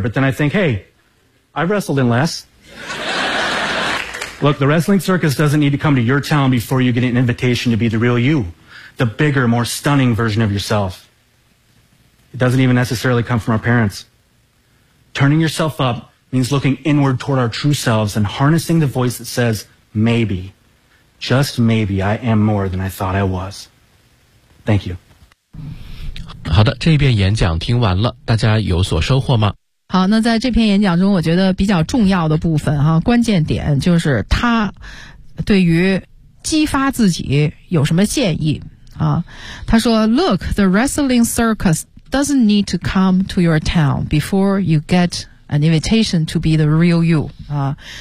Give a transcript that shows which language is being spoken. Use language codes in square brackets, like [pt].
[en] But then I think, hey, I've wrestled in less. Look, the wrestling circus doesn't need to come to your town before you get an invitation to be the real you, the bigger, more stunning version of yourself. It doesn't even necessarily come from our parents. Turning yourself up means looking inward toward our true selves and harnessing the voice that says, maybe, just maybe, I am more than I thought I was. Thank you. [zh] 好的，这一遍演讲听完了，大家有所收获吗？好，那在这篇演讲中，我觉得比较重要的部分哈，关键点就是他对于激发自己有什么建议啊？他说 [en] ，Look, the wrestling circus doesn't need to come to your town before you get an invitation to be the real you [zh] 啊。